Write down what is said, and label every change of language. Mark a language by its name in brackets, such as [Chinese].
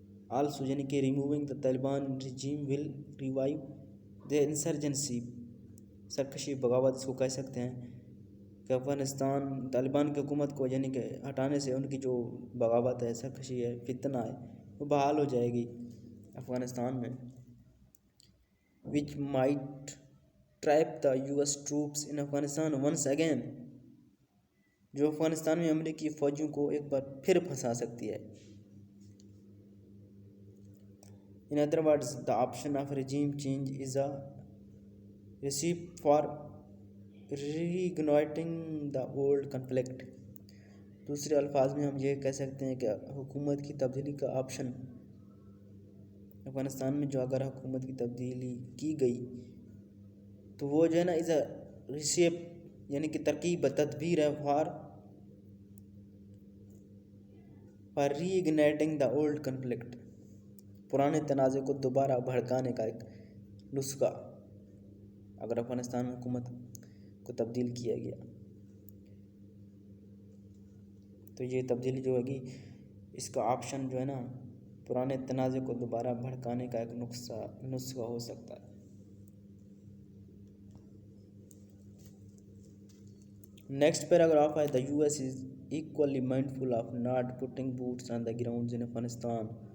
[English] also [Urdu] یعنی کہ [English] Removing the Taliban regime will revive the insurgency. [Urdu] سرکشی بغاوت اس کو کہہ سکتے ہیں کہ افغانستان طالبان کی حکومت کو یعنی کہ ہٹانے سے ان کی جو بغاوت ہے، سرکشی ہے، فتنہ ہے، وہ بحال ہو جائے گی افغانستان میں. [English] Which might trap the US troops in Afghanistan once again. [Urdu] جو افغانستان میں امریکی فوجیوں کو ایک بار پھر پھنسا سکتی ہے. [English] In other words, the option of regime change is a recipe for reigniting the old conflict. [Urdu] دوسرے الفاظ میں ہم یہ کہہ سکتے ہیں کہ حکومت کی تبدیلی کا آپشن افغانستان میں جو اگر حکومت کی تبدیلی کی گئی تو وہ جو ہے نا [English] is a recipe [Urdu] یعنی کہ ترکیب تدبیر ہے [English] For reigniting the old conflict. [Urdu] پرانے تنازع کو دوبارہ بھڑکانے کا ایک نسخہ اگر افغانستان میں حکومت کو تبدیل کیا گیا تو یہ تبدیلی جو ہوگی اس کا آپشن جو ہے نا پرانے تنازع کو دوبارہ بھڑکانے کا ایک نسخہ ہو سکتا ہے. نیکسٹ پیراگراف ہے [English] the US is equally mindful of not putting boots on the ground in Afghanistan.